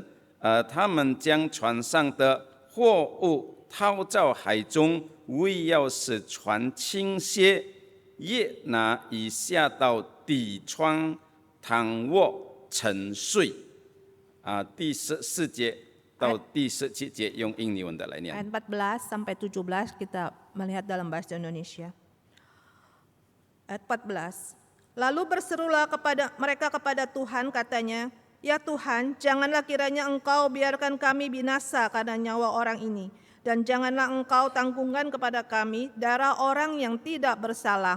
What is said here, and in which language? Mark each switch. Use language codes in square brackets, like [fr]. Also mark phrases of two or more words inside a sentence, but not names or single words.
[zh] 他们将船上的货物抛到海中，为要使船倾斜。约拿已下到底窗，躺卧沉睡。第14节到第17节用印尼文的来念。 [id] Ayat 14 sampai 17 kita melihat dalam bahasa Indonesia. Ayat 14. Lalu berserulah mereka kepada Tuhan, katanya, "Ya Tuhan, janganlah kiranya Engkau biarkan kami binasa karena nyawa orang ini, dan janganlah Engkau tanggungkan kepada kami darah orang yang tidak bersalah.